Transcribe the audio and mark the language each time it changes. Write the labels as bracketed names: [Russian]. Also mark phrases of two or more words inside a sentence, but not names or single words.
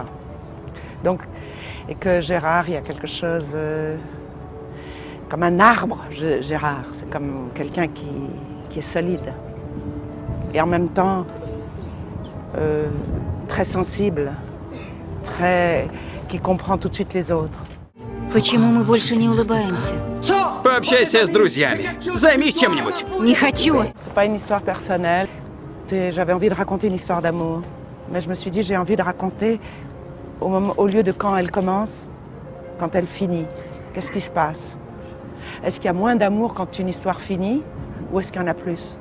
[French] Donc, et que Gérard, il y a quelque chose comme un arbre, Gérard. C'est comme quelqu'un qui est solide. Et en même temps, très sensible, qui comprend tout de suite les autres. [Russian] Почему мы больше не улыбаемся? Пообщайся с друзьями. Займись чем-нибудь. Не хочу. [French] C'est pas une histoire personnelle. J'avais envie de raconter une histoire d'amour. Mais je me suis dit, j'ai envie de raconter au lieu de quand elle commence, quand elle finit. Qu'est-ce qui se passe? Est-ce qu'il y a moins d'amour quand une histoire finit ou est-ce qu'il y en a plus?